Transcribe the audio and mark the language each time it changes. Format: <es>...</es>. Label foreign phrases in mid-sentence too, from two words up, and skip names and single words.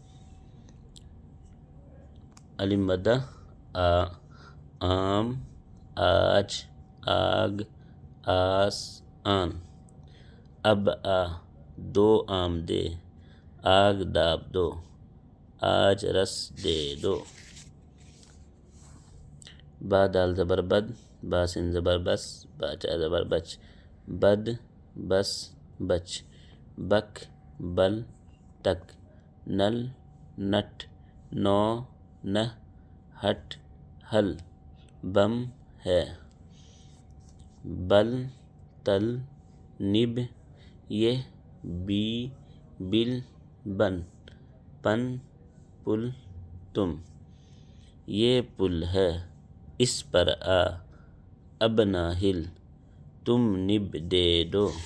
<ur>الف مدہ آ، آم آج آگ آس آن، اب آ دو آم دے، آگ داب دو، آج رس دے دو۔ با دال زبر بد، با سین زبر بس، با چا زبر بچ، بد بس بچ، بک بل تک، نل نٹ، نو نہ ہٹ ہل، بم ہے، بل تل نب یہ، بی بل بن، پن پل تم، یہ پل ہے، اس پر آ، اب نہ ہل، تم نب دے دو۔</ur>